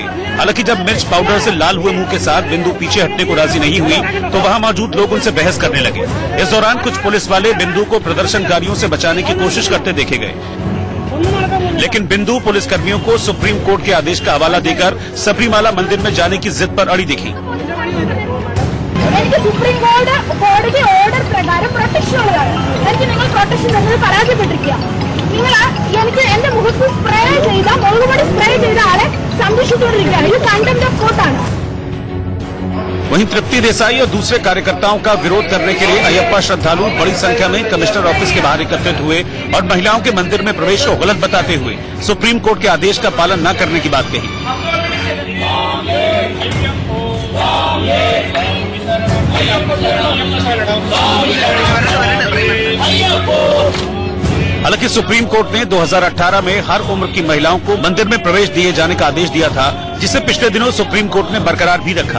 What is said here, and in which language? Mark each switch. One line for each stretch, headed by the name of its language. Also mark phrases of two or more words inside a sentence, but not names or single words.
Hindi: हालांकि जब मिर्च पाउडर से लाल हुए मुंह के साथ बिंदु पीछे हटने को राजी नहीं हुई तो वहां मौजूद लोग उनसे बहस करने लगे। इस दौरान कुछ पुलिस वाले बिंदु को प्रदर्शनकारियों से बचाने की कोशिश करते देखे गए, लेकिन बिंदु पुलिसकर्मियों को सुप्रीम कोर्ट के आदेश का हवाला देकर सबरीमाला मंदिर में जाने की जिद पर अड़ी दिखी।
Malayalam: സുപ്രീം കോടതി ഓർഡർ പ്രകാരം പ്രൊട്ടക്ഷൻ ഉള്ളതാണ്. എനിക്ക് നിങ്ങൾ പ്രൊട്ടക്ഷൻ തന്നത് പരാജയപ്പെട്ടിരിക്കുക. നിങ്ങൾ എനിക്ക് എന്റെ മുഖത്ത് സ്പ്രേ ചെയ്ത മുളകുപൊടി സ്പ്രേ ചെയ്ത ആളെ സംരക്ഷിച്ചുകൊണ്ടിരിക്കുകയാണ്.
English: ഇത് contempt of court.
Hindi: वहीं तृप्ति देसाई और दूसरे कार्यकर्ताओं का विरोध करने के लिए अयप्पा श्रद्धालु बड़ी संख्या में
English: commissioner office
Hindi: के बाहर एकत्रित हुए और महिलाओं के मंदिर में प्रवेश को गलत बताते हुए सुप्रीम कोर्ट के आदेश का पालन न करने की बात कही। हालांकि सुप्रीम कोर्ट ने 2018 में हर उम्र की महिलाओं को मंदिर में प्रवेश दिए जाने का आदेश दिया था, जिसे पिछले दिनों सुप्रीम कोर्ट ने बरकरार भी रखा।